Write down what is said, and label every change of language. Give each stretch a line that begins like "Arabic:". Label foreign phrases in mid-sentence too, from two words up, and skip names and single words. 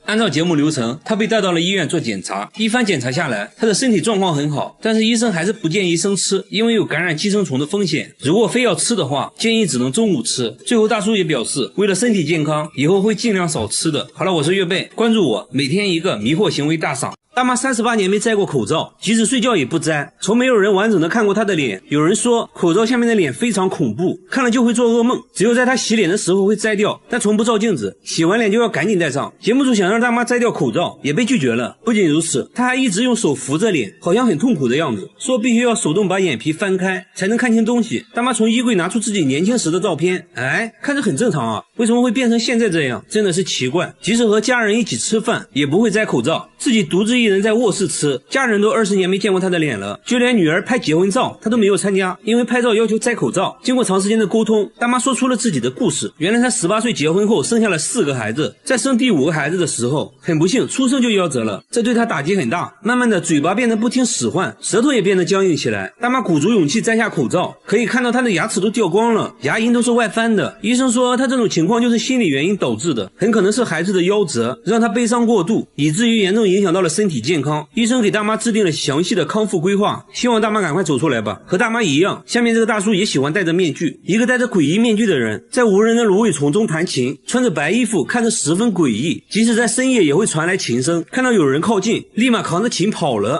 Chinese: 按照節目流程，他被帶到了医院做檢查，一番檢查下來，他的身體狀況很好，但是醫生還是不建議生吃，因為有感染寄生蟲的風險，如果非要吃的話，建議只能中午吃。最後大叔也表示，為了身體健康，以後會盡量少吃的。好了，我是月貝，關注我，每天一個迷惑行為大賞。大媽38年沒摘過口罩，即使睡覺也不摘，從沒有人完整的看過她的臉。有人說口罩下面的臉非常恐怖，看了就會做噩夢，只有在她洗臉的時候會摘掉，但從不照鏡子，洗完臉就要趕緊戴上。節目組想讓大媽摘掉口罩，也被拒絕了。不僅如此，她還一直用手扶着臉，好像很痛苦的樣子，說必須要手動把眼皮翻開才能看清東西。大媽從衣櫃拿出自己年輕時的照片，看着很正常啊，為什麼會變成現在這樣？真的是奇怪。即使和家人一起吃飯，也不會摘口罩，自己獨自一人在卧室吃，家人都20年沒見過他的臉了，就連女兒拍結婚照他都沒有參加，因為拍照要求摘口罩。經過長時間的溝通，大媽說出了自己的故事。原來她18歲結婚後生下了4個孩子，在生第5個孩子的時候，很不幸出生就夭折了，這對她打擊很大。慢慢的嘴巴變得不聽使喚，舌頭也變得僵硬起來。大媽鼓足勇氣摘下口罩，可以看到她的牙齒都掉光了，牙齦都是外翻的。醫生說她這種情況就是心理原因導致的，很可能是孩子的夭折讓她悲傷過度，以至於嚴重影響到了身體健康。醫生給大媽制定了詳細的康復規劃，希望大媽趕快走出來吧。和大媽一樣，下面這個大叔也喜歡戴着面具，一個戴着詭異面具的人在無人的蘆葦叢中彈琴，穿着白衣服，看着十分詭異，即使在深夜也會傳來琴聲，看到有人靠近立馬扛着琴跑了。